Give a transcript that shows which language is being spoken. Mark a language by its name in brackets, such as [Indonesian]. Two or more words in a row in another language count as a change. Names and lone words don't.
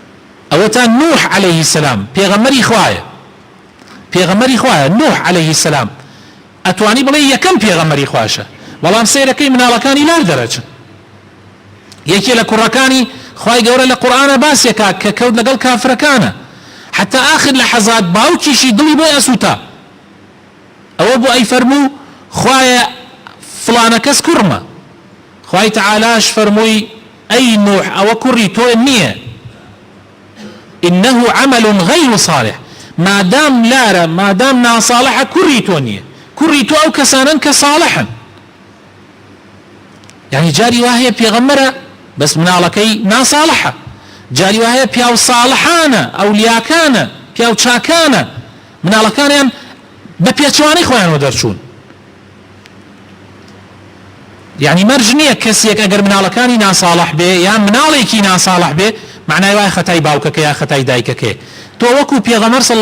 [Central Kurdish] ئەوە ئەوەتان نوح [Arabic] عليه السلام [Central Kurdish] پێغەمبەری خوایە نوح [Arabic] عليه السلام [Central Kurdish] ئەتوانی بڵێ یەکەم پێغەمبەری خواشە بەڵام سەیرەکەی مناڵەکانی لار دەرەچن یەکێ لە کوڕەکانی خوای گەورە لە قورئانە باسێکا کە کەوت لەگەڵ کافرەکانە [Arabic] حتى آخر لحظات [Central Kurdish] باوکیشی دڵی بۆی ئەسووتا ئەوە بۆ ئەی فەرموو خوایە فلانە کەس کوڕمە خوای تعالاش فەرمووی ئەی نوح ئەوە کوڕی تۆ نییە [Arabic] إنه عمل غير صالح [Central Kurdish] مادام لارە مادام ناساڵحە کوڕی تۆ نییە کوڕی تۆ ئەو کەسانن کە ساڵحن يعني جاری وهەیە پێغەمبەرە بەس مناڵەکەی ناساڵحە جاری وهەیە پیاو ساڵحانە ئەولیاکانە پیاو چاکانە مناڵەکانیان بە پێچوانەی خۆیانەوە دەرچوون يعني مەرج نییە کەسێک ئەگەر مناڵەکانی ناساڵح بێ یان مناڵێکی ناساڵح بێ معنای وای خەتای باوکەکە یا خەتای دایکەکە تۆ وەکو پێغەمبەر صلی